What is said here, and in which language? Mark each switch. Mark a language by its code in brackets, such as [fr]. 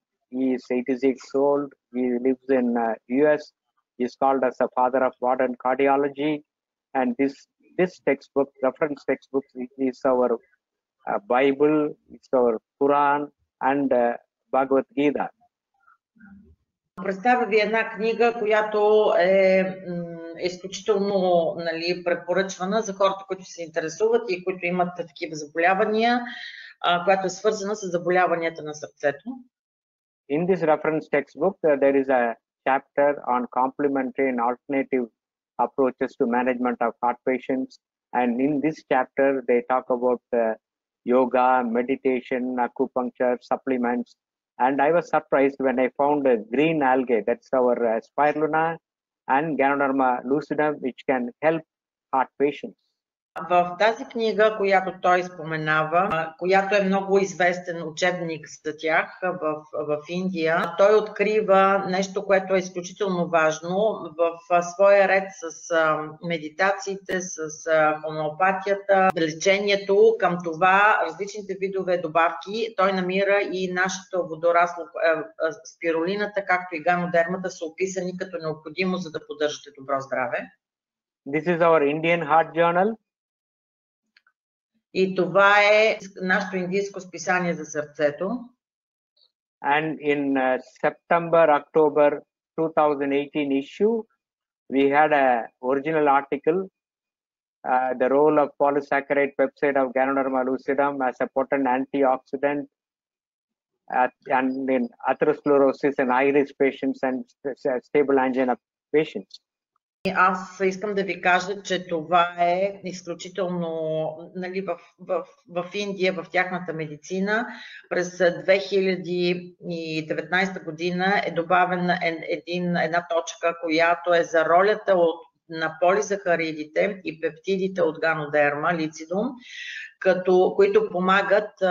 [en] He is 86 old. He lives in US. He is called as the father of modern cardiology. And this textbook, reference textbook, is our Bible, it's our Quran, and Bhagavad Gita. [bg] Представя ви една книга, която е изключително препоръчвана за хората, които се интересуват и които имат такива заболявания, която е свързана с заболяванията на сърцето. [en] In this reference textbook, there is a chapter on complementary and alternative approaches to management of heart patients. And in this chapter, they talk about yoga, meditation, acupuncture, supplements. And I was surprised when I found a green algae, that's our spirulina and Ganoderma lucidum, which can help heart patients. [bg] В тази книга, която той споменава, която е много известен учебник за тях в Индия, той открива нещо, което е изключително важно в своя ред с медитациите, с хомеопатията, лечението. Към това различните видове добавки той намира и нашето водорасло, спирулината, както и ганодермата са описани като необходимо, за да поддържате добро здраве. [en] This is our Indian Heart Journal. [bg] И това е нашето индийско списание за сърцето. [en] And in September-October 2018 issue, we had an original article, the role of polysaccharide peptide of Ganoderma lucidum as a potent antioxidant and in atherosclerosis in high-risk patients and stable angina patients. [bg] Аз искам да ви кажа, че това е изключително, нали, в Индия, в тяхната медицина. През 2019 година е добавена една точка, която е за ролята на полизахаридите и пептидите от ганодерма, лицидум, които помагат,